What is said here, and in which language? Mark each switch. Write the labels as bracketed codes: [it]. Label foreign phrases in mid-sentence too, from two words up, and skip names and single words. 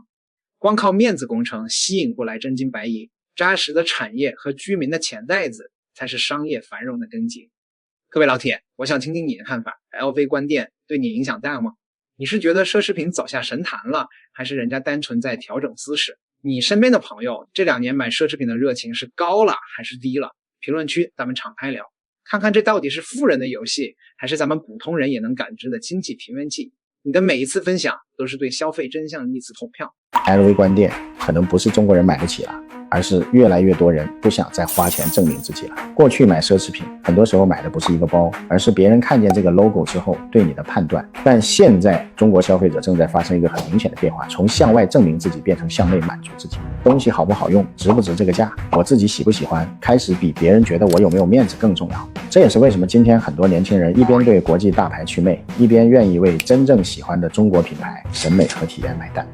[zh] 光靠面子工程吸引不來真金白銀，扎實的產業和居民的錢袋子才是商業繁榮的根基。各位老鐵，我想聽聽你的看法， LV 關店對你影響大嗎？你是覺得奢侈品走下神壇了，還是人家單純在調整姿勢？你身邊的朋友這2年買奢侈品的熱情是高了還是低了？評論區咱們敞開聊，看看這到底是富人的遊戲，還是咱們普通人也能感知的經濟平原剂？你的每一次分享都是對消費真相的一次投票。 LV 關店可能不是中國人買不起了，而是越来越多人不想再花錢證明自己了。过去買奢侈品很多时候买的不是一個包，而是別人看見這個 logo 之後對你的判斷。但現在中國消費者正在發生一個很明顯的變化，從向外證明自己變成向內滿足自己。東西好不好用，值不值這個價，我自己喜不喜歡，開始比別人覺得我有沒有面子更重要。這也是為什麼今天很多年輕人一邊對國際大牌祛魅，一邊願意為真正喜歡的中國品牌審美和體驗買單。